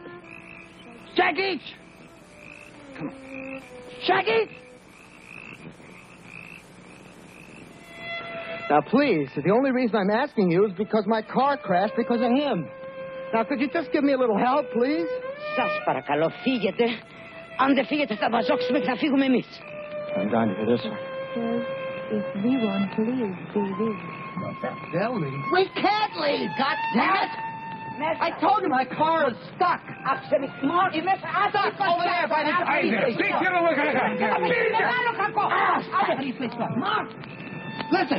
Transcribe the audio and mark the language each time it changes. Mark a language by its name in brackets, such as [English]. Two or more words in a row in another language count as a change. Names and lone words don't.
[English] Shaggy! Come on. Shaggy! Now, please, the only reason I'm asking you is because my car crashed because of him. Now, could you just give me a little help, please? [Greek] Σας παρακαλώ, φύγετε. Αν δεν φύγετε, θα μας όξουμε και θα φύγουμε εμείς. [English] I'm dying to hear this one. If we want to leave, we leave. They'll leave. We can't leave, goddammit! I told you my car is stuck. Absolutely smart. Stuck over there by the highway. Listen.